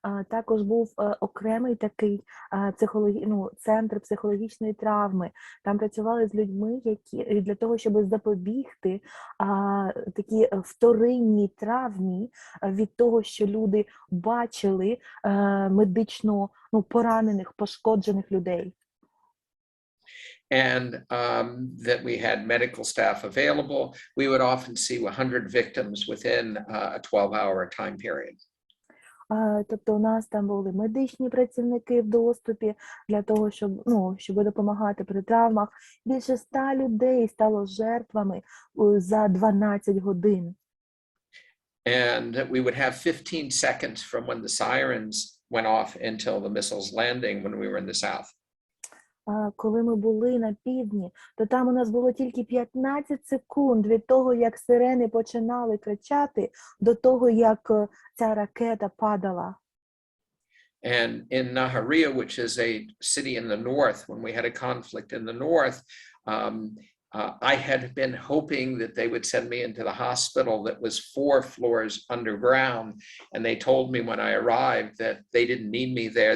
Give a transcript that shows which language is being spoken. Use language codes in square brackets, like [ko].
[uk] Також був окремий такий центр психологічної травми. Там працювали з людьми, які для того, щоб запобігти такі вторинній травмі від того, що люди бачили медично поранених, пошкоджених людей. [en] And that we had medical staff available. We would often see 100 victims within a 12-hour time period. [uk] Тобто у нас там були медичні працівники в доступі для того, щоб допомагати при травмах. Більше 100 людей стало жертвами за 12 годин. [en] And we would have 15 seconds from when the sirens went off until the missiles landing when we were in the south. [uk] Коли ми були на півдні, то там у нас було тільки 15 секунд від того, як сирени починали кричати, до того, як ця ракета падала. [en] And in Nahariya, which is a city in the north, when we had a conflict in the north, I had been hoping that they would send me into the hospital that was 4 floors underground. And they told me when I arrived that they didn't need me there.